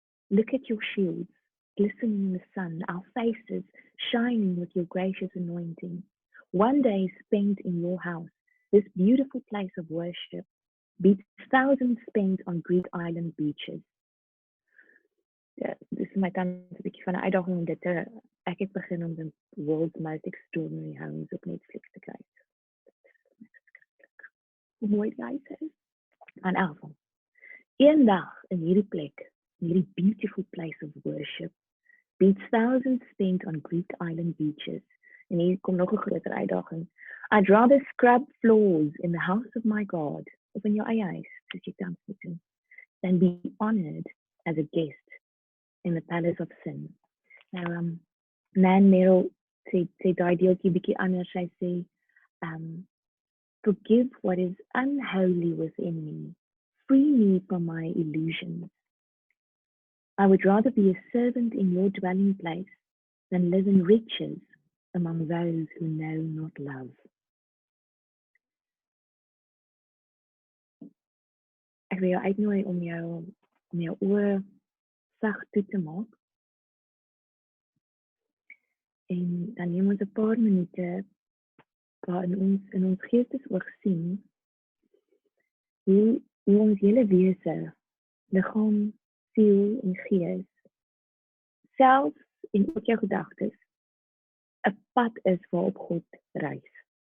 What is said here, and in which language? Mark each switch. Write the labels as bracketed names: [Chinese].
[English] Look at your shields, glistening in the sun, our faces shining with your gracious anointing. One day spent in your house, this beautiful place of worship, beats thousands spent on Greek island beaches. [Afrikaans] Dis my tans 'n bietjie van 'n uitdaging om dit te ek het begin om die World's Most Extraordinary Homes op Netflix te kyk. Hoe mooi die huis is. En elke eendag in hierdie plek hierdie [English] beautiful place of worship, beats thousands spent on Greek island beaches. [Afrikaans] En hier kom nog 'n groter uitdaging. [English] I'd rather scrub floors in the house of my God, [Afrikaans] of in jou eie huis, soos jy tans moet doen, [English] than be honored as a guest in the palace of sin. [Afrikaans] Nou, Nan Merrill sê daai deeltjie bietjie anders. [English] Sy sê, forgive what is unholy within me. Free me from my illusions. I would rather be a servant in your dwelling place than live in riches among those who know not love. [Afrikaans] Ek wil jou uitnooi om jou oë sag toe te maak. En dan neem ons 'n paar minute waarin ons in ons geestesoog sien hoe ons hele wese, liggaam, siel en gees, selfs en ook jou gedagtes, 'n pad is waarop God reis.